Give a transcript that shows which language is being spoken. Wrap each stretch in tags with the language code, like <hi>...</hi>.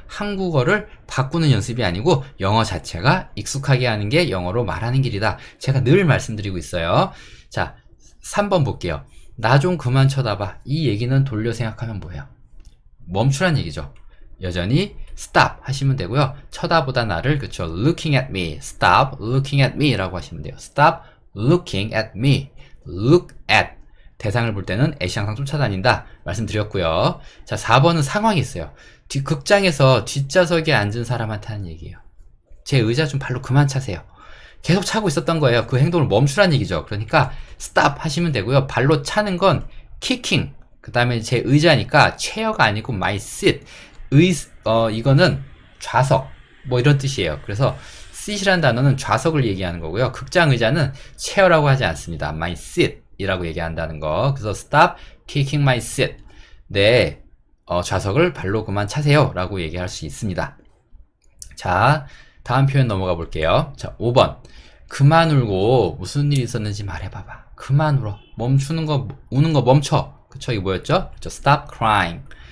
<ko>한국어를 바꾸는 연습이 아니고 영어 자체가 익숙하게 하는 게 영어로 말하는 길이다. 제가 늘 말씀드리고 있어요. 자, 3번 볼게요. 나 좀 그만 쳐다봐. 이 얘기는 돌려 생각하면 뭐예요? 멈추란 얘기죠. 여전히 stop 하시면 되고요. 쳐다보다 나를 그쵸.</ko> <en>looking at me. stop looking at me</en> <ko>라고 하시면 돼요.</ko> <en>stop looking at me.</en> <ko>look at 대상을 볼 때는 at이 항상 쫓아다닌다 말씀드렸고요. 자, 4번은 상황이 있어요. 극장에서 뒷좌석에 앉은 사람한테 하는 얘기예요. 제 의자 좀 발로 그만 차세요. 계속 차고 있었던 거예요. 그 행동을 멈추란 얘기죠. 그러니까 stop 하시면 되고요. 발로 차는 건 kicking. 그 다음에 제 의자니까 체어가 아니고 my seat. 이거는 좌석. 뭐 이런 뜻이에요. 그래서 seat이라는 단어는 좌석을 얘기하는 거고요. 극장 의자는 체어라고 하지 않습니다. my seat. 이라고 얘기한다는 거. 그래서</ko> <en>stop kicking my seat.</en> <ko>내 좌석을 발로 그만 차세요 라고 얘기할 수 있습니다. 자, 다음 표현 넘어가 볼게요. 자, 5번. 그만 울고 무슨 일이 있었는지 말해봐봐. 그만 울어. 멈추는 거, 우는 거 멈춰. 그쵸? 이게 뭐였죠? 그쵸?</ko> <en>Stop crying.</en>